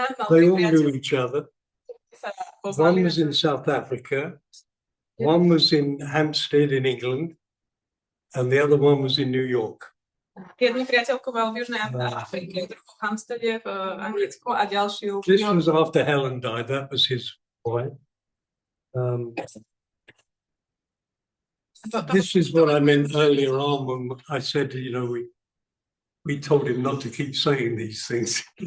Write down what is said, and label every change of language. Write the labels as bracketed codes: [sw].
[en] They all knew each other. One was in South Africa, one was in Hampstead in England, and the other one was in New York. [sk] Jednu priateľku mal v Južnej Afrike, druhú v Hampstede v Anglicku a ďalšiu v [en] This was after Helen died. That was his wife. This is what I meant earlier on when I said, you know, we told him not to keep saying these things.